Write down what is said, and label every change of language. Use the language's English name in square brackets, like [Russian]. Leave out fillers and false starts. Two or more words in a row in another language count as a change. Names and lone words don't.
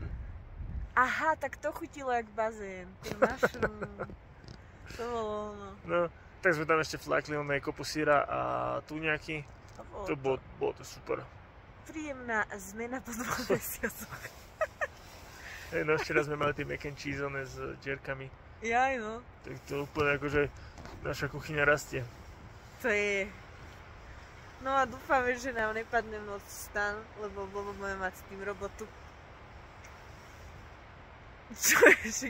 [Slovak] Aha, tak to chutilo jak bazén. Ten mushroom. To bolo ono. No, tak sme tam ešte flákli kopu syra a tuňaky. Bolo to super. Príjemná zmena po 2 mesiacoch. No ešte raz sme mali tie [English] mac and cheese [Slovak] s dierkami. Jaj no. Tak to úplne akože naša kuchyňa rastie. To je. No a dúfame, že nám nepadne v noci stan, lebo budeme mať s tým robotu. Čo je?